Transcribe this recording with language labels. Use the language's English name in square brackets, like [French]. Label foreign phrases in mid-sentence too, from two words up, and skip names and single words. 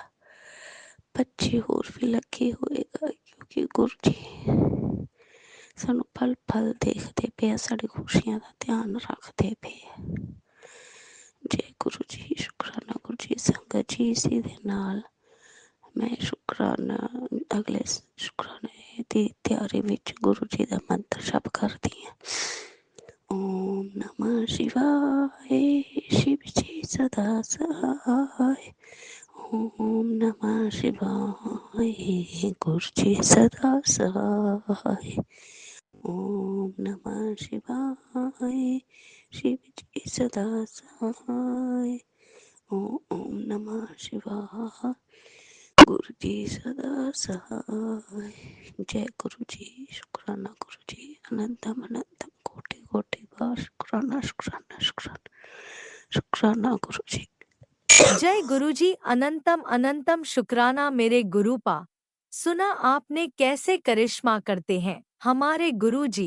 [Punjabi] 25 ਹੋਰ ਵੀ ਲੱਕੀ ਹੋਏਗਾ, ਕਿਉਂਕਿ ਗੁਰੂ ਜੀ ਸਾਨੂੰ ਪਲ ਪਲ ਦੇਖਦੇ ਪਏ, ਸਾਡੀ ਖੁਸ਼ੀਆਂ ਦਾ ਧਿਆਨ ਰੱਖਦੇ ਪਏ। ਜੈ ਗੁਰੂ ਜੀ। ਸ਼ੁਕਰਾਨਾ ਗੁਰੂ ਜੀ। ਸੰਗਤ ਜੀ ਇਸੇ ਦੇ ਨਾਲ ਮੈਂ ਸ਼ੁਕਰਾਨਾ ਅਗਲੇ ਸ਼ੁਕਰਾਨੇ ਦੀ ਤਿਆਰੀ ਵਿੱਚ ਗੁਰੂ ਜੀ ਦਾ ਮੰਤਰ ਜਪ ਕਰਦੀ ਹਾਂ। [Hindi] ਓਮ ਨਮः शिवाय शिव जी सदा सहाय। ओम नमः शिवाय गुरु जी सदा सहाय। ओम नमः शिवाय शिव जी सदा सहाय। ओम नमः शिवाय गुरु जी सदा सहाय। जय गुरु जी। शुक्राना गुरु जी। अनंतम अनंतम कोटि कोटि बार शुक्राना शुक्राना शुक्राना शुक्राना गुरु जी। जय गुरुजी। अनंतम अनंतम शुक्राना मेरे गुरुपा। सुना आपने कैसे करिश्मा करते हैं हमारे गुरुजी।